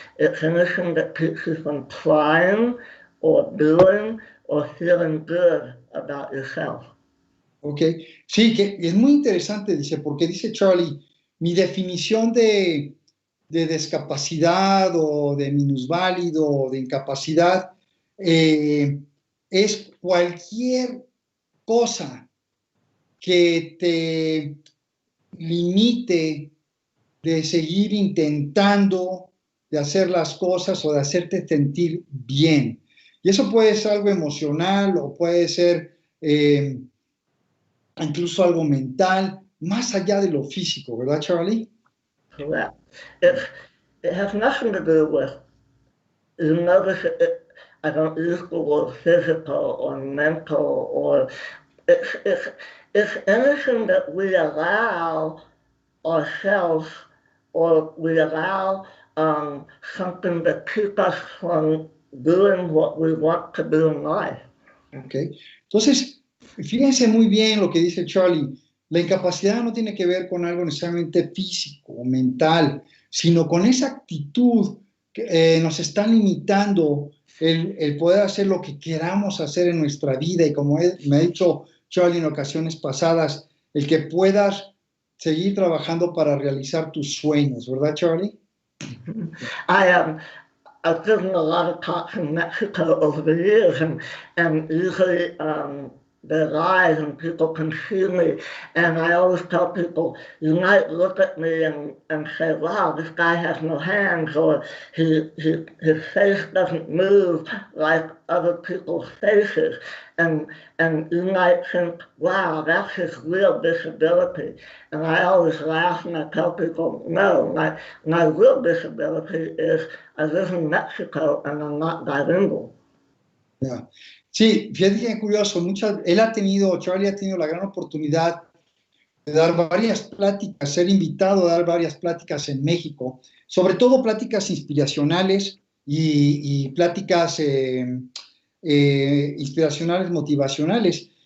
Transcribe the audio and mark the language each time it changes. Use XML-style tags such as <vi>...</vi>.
<en>It's anything that keeps you from trying or doing or feeling good about yourself.</en> <es>Ok, sí, que es muy interesante, dice, porque dice Charly, mi definición de discapacidad o de minusválido o de incapacidad es cualquier cosa que te limite de seguir intentando, de hacer las cosas o de hacerte sentir bien. Y eso puede ser algo emocional o puede ser incluso algo mental, más allá de lo físico, ¿verdad, Charly?</es> <en>Correct. It's, it has nothing to do with, you notice I don't use the word physical or mental or it's anything that we allow ourselves or we allow something to keep us from doing what we want to do in life. Okay.</en> <es>Entonces, fíjense muy bien lo que dice Charly. La incapacidad no tiene que ver con algo necesariamente físico o mental, sino con esa actitud que nos está limitando el poder hacer lo que queramos hacer en nuestra vida. Y como me ha dicho Charly en ocasiones pasadas, el que puedas seguir trabajando para realizar tus sueños, ¿verdad, Charly?</es> <en>I've given a lot of talks in Mexico over the years, and usually they're live and people can see me. And I always tell people, you might look at me and say, wow, this guy has no hands, or his face doesn't move like other people's faces. And you might think, wow, that's his real disability. And I always laugh and I tell people, no, my real disability is I live in Mexico and I'm not bilingual. Yeah.</en> <es>Sí, fíjate que curioso, Charly ha tenido la gran oportunidad de dar varias pláticas, ser invitado a dar varias pláticas en México, sobre todo pláticas inspiracionales y pláticas inspiracionales, motivacionales.</es>